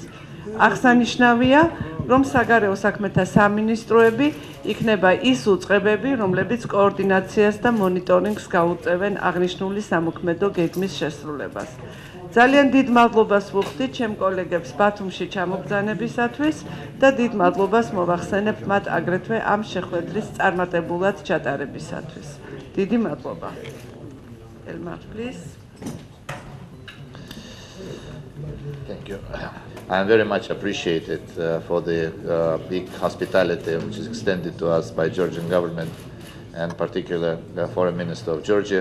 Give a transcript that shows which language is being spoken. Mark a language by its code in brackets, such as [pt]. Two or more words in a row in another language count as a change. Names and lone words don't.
[ka] აღსანიშნავია, რომ საგარეო საქმეთა სამინისტროები იქნება ის უწყებები, რომლებიც კოორდინაციას და მონიტორინგს გაუწევენ აღნიშნული სამოქმედო გეგმის შესრულებას. ძალიან დიდ მადლობას ვუხდით ჩემ კოლეგებს ბათუმში ჩამოგზავნებისათვის და დიდ მადლობას მოვახსენებთ მათ აგრეთვე ამ შეხვედრის წარმატებულად ჩატარებისათვის. დიდი მადლობა. [en] Elmar, please. Thank you. I am very much appreciated for the big hospitality which is extended to us by Georgian government and particular the Foreign Minister of Georgia.